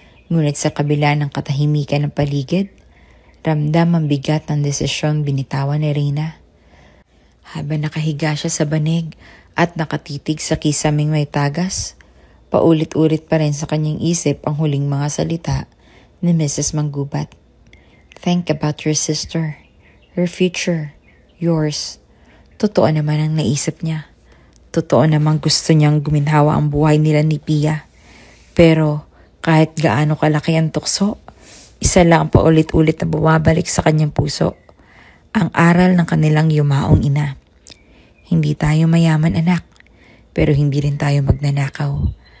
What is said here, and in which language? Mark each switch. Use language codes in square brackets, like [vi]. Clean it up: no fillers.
[tl] Ngunit sa kabila ng katahimikan ng paligid, ramdam ang bigat ng desisyong binitawan ni Reyna. Habang nakahiga siya sa banig At nakatitig sa kisaming may tagas, paulit-ulit pa rin sa kanyang isip ang huling mga salita ni Mrs. Manggubat. [en] Think about your sister, her future, yours. [tl] Totoo naman ang naisip niya. Totoo namang gusto niyang guminhawa ang buhay nila ni Pia. Pero kahit gaano kalaki ang tukso, isa lang ang paulit-ulit na bumabalik sa kanyang puso. Ang aral ng kanilang yumaong ina. Hindi tayo mayaman anak, pero hindi rin tayo magnanakaw.